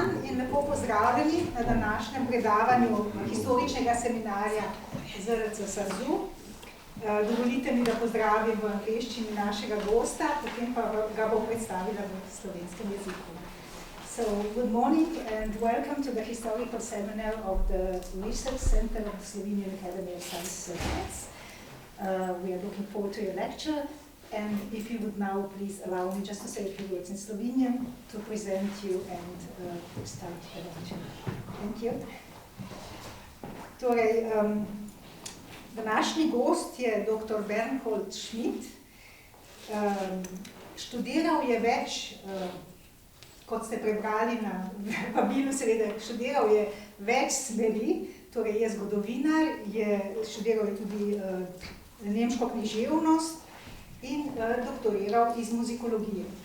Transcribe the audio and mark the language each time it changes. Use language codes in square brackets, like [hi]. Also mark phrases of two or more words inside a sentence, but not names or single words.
[sl] in lepo pozdravljeni na današnjem predavanju historičnega seminarja ZRC SAZU. Dovolite mi, da pozdravim v angleščini našega gosta, potem pa ga bo predstavila v slovenskem jeziku. [en] So, good morning and welcome to the historical seminar of the Research Center of the Slovenian Academy of Sciences and Arts. We are looking forward to your lecture. And if you would now please allow me just to say a few words in Slovenian to present you and start the lecture. Thank you. [sl] Torej, današnji gost je dr. Bernhold Schmidt. Študiral je več, kot ste prebrali na vabilu, seveda, študiral je več smeri, torej je zgodovinar, študiral je tudi nemško književnost, in doktoriral iz muzikologije.